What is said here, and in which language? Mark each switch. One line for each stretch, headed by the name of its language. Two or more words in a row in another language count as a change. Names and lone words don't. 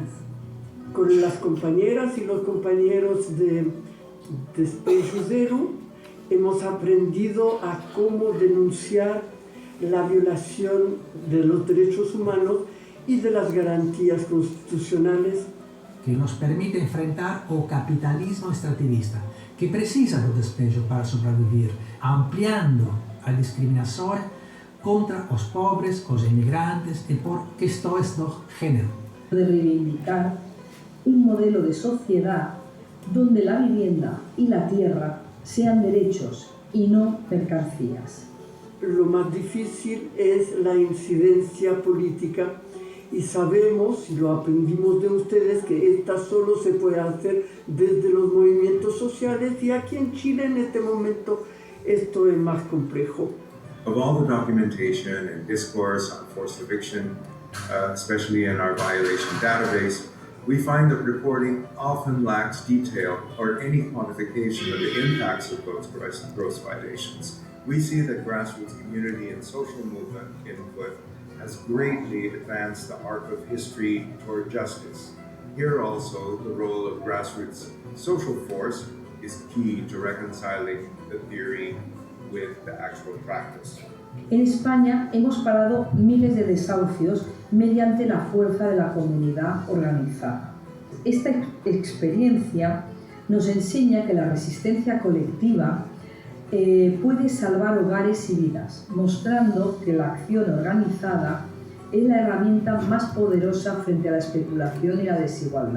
Spanish: Con las compañeras y los compañeros de Despejo Cero hemos aprendido a cómo denunciar la violación de los derechos humanos y de las garantías constitucionales que nos permite enfrentar
Portuguese: o capitalismo extractivista, que precisa do despejo para sobreviver, ampliando a discriminação contra os pobres, os inmigrantes e por questões do género.
Spanish: De reivindicar un modelo de sociedad donde la vivienda y la tierra sean derechos y no mercancías. Lo más difícil es la incidencia política y sabemos, y lo aprendimos de ustedes, que esta solo se puede hacer desde los movimientos sociales, y aquí en Chile en este momento esto es más complejo.
English: Of all the documentation and discourse on forced eviction, especially in our violation database, we find that reporting often lacks detail or any quantification of the impacts of those gross violations. We see that grassroots community and social movement input has greatly advanced the arc of history toward justice. Here also, the role of grassroots social force is key to reconciling the theory with the actual practice.
Spanish: En España hemos parado miles de desahucios mediante la fuerza de la comunidad organizada. Esta experiencia nos enseña que la resistencia colectiva puede salvar hogares y vidas, mostrando que la acción organizada es la herramienta más poderosa frente a la especulación y la desigualdad.